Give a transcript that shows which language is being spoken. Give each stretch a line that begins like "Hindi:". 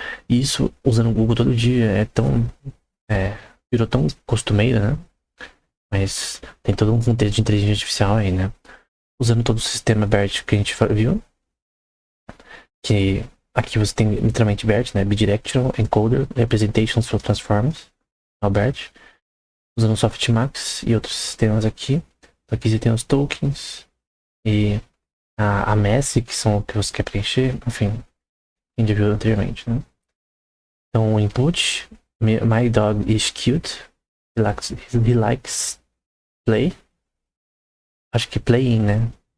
Portuguese: E isso, usando o Google todo dia, virou tão costumeiro, né? Mas tem todo um contexto de inteligência artificial aí, né? Usando todo o sistema BERT que a gente viu. Que aqui você tem literalmente BERT, né?
English: Bidirectional Encoder Representations for Transformers.
Portuguese: É o BERT. Usando o Softmax e outros sistemas aqui. Então aqui você tem os tokens. E a MESI, que são o que você quer preencher. Enfim, a gente viu anteriormente, né? Então o input.
English: My dog is cute. He likes play.
Portuguese: Acho que
English: playing, né?